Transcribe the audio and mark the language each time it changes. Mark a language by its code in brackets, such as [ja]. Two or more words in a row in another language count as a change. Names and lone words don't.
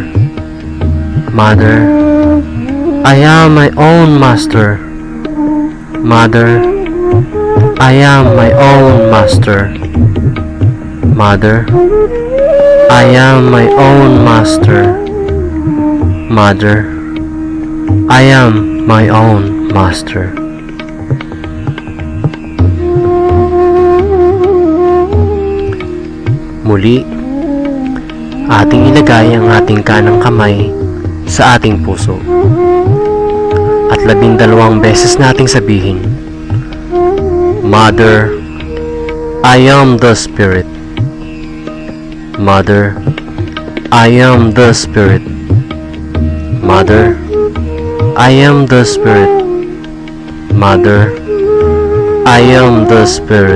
[en] Mother, I am my own master. Mother, I am my own master. Mother, I am my own master. Mother, I am my own master. [tl] Muli, ating ilagay ang ating kanang kamay sa ating puso at 12 beses nating sabihin, [en] Mother, I am the Spirit. Mother, I am the Spirit. Mother, I am the Spirit. Mother, I am the Spirit.